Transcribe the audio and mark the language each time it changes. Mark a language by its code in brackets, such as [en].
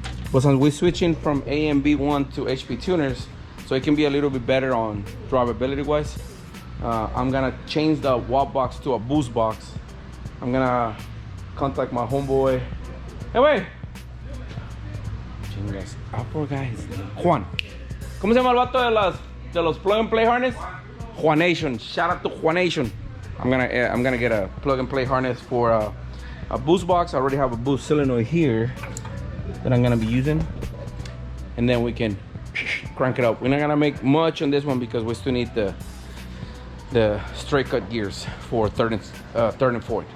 [en] But since we're switching from AMB1 to HP tuners, so it can be a little bit better on drivability wise, I'm gonna change the wall box to a boost box. I'm gonna contact my homeboy. Hey, wait. Chingas, guys. Juan. [es] ¿Cómo se llama el vato de los plug and play harness? [en] Juanation. Shout out to Juanation. I'm gonna get a plug and play harness for a boost box. I already have a boost solenoid here that I'm gonna be using, and then we can crank it up. We're not gonna make much on this one because we still need the straight cut gears for third and fourth.